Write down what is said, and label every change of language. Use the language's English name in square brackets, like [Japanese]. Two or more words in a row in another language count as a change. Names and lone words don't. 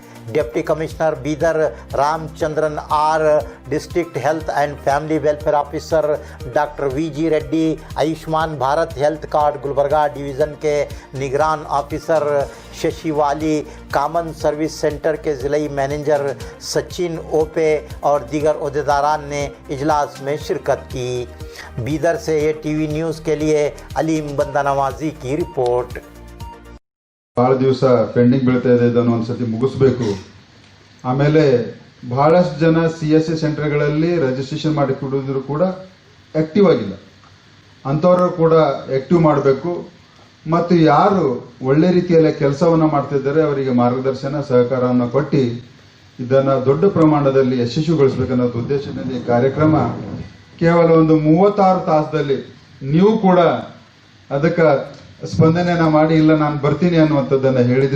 [English] Deputy Commissioner [Urdu] بیدر رام چندرن آر, [English] District Health and Family Welfare Officer Doctor [Urdu] وی جی ریڈی، آیوشمان بھارت ہیلتھ کارڈ گلبرگہ ڈویژن کے نگران آفیسر ششی والی، کامن سروس سینٹر کے ضلعی مینیجر سچن اوپے اور دیگر عہدیداران نے اجلاس میں شرکت کی. بیدر سے یہ ٹی وی نیوز کے لیے علیم بندہ نوازی کی رپورٹ. [Kannada] ಭಾಳ ದಿವಸ ಪೆಂಡಿಂಗ್ ಬೀಳ್ತಾ ಇದೆ, ಇದನ್ನು ಒಂದ್ಸತಿ ಮುಗಿಸ್ಬೇಕು. ಆಮೇಲೆ ಬಹಳಷ್ಟು ಜನ CSC ಸೆಂಟರ್ಗಳಲ್ಲಿ ರಿಜಿಸ್ಟ್ರೇಷನ್ ಮಾಡಿಕೊಂಡಿದ್ರು ಕೂಡ ಆಕ್ಟಿವ್ ಆಗಿಲ್ಲ. ಅಂಥವರು ಕೂಡ ಆಕ್ಟಿವ್ ಮಾಡಬೇಕು. ಮತ್ತು ಯಾರು ಒಳ್ಳೆ ರೀತಿಯಲ್ಲಿ ಕೆಲಸವನ್ನು ಮಾಡ್ತಿದ್ದಾರೆ ಅವರಿಗೆ ಮಾರ್ಗದರ್ಶನ ಸಹಕಾರವನ್ನು ಕೊಟ್ಟು ಇದನ್ನು ದೊಡ್ಡ ಪ್ರಮಾಣದಲ್ಲಿ ಯಶಸ್ವಿಗೊಳಿಸಬೇಕನ್ನೋ ಉದ್ದೇಶದಿಂದ ಈ ಕಾರ್ಯಕ್ರಮ ಕೇವಲ ಒಂದು 36 ತಾಸದಲ್ಲಿ ನೀವು ಕೂಡ ಅದಕ್ಕೆ ಸ್ಪಂದನೆಯನ್ನ ಮಾಡಿ ಇಲ್ಲ ನಾನು ಬರ್ತೀನಿ ಅನ್ನುವಂಥದ್ದನ್ನು ಹೇಳಿದ್ರಿ.